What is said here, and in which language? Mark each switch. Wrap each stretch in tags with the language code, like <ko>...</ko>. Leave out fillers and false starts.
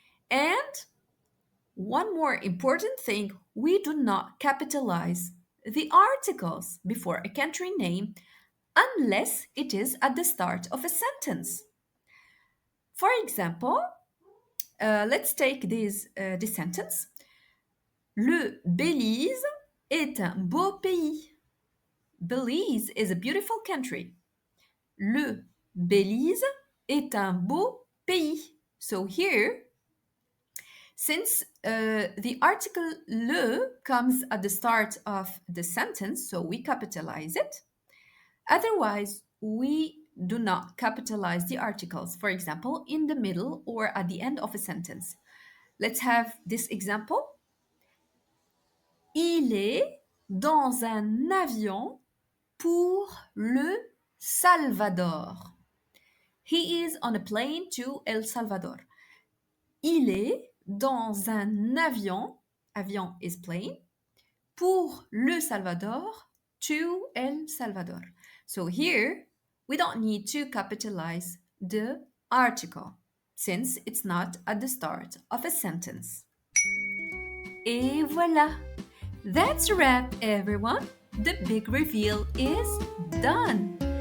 <en>And one more important thing, we do not capitalize the articles before a country name unless it is at the start of a sentence. For example, let's take this sentence.</en> <fr>Le Belize est un beau pays.</fr> <en>Belize is a beautiful country.</en> <fr>Le Belize est un beau pays.</fr> <en>So here, since the article le comes at the start of the sentence, so we capitalize it. Otherwise, we do not capitalize the articles, for example, in the middle or at the end of a sentence. Let's have this example.</en> <fr>Il est dans un avion pour le Salvador.</fr> <en>He is on a plane to El Salvador.</en> <fr>Il est dans un avion, avion</fr> <en>is plane,</en> <fr>pour le Salvador,</fr> <en>to El Salvador. So here, we don't need to capitalize the article, since it's not at the start of a sentence.</en> <fr>Et voilà!</fr> <en>That's a wrap, everyone! The big reveal is done!</en>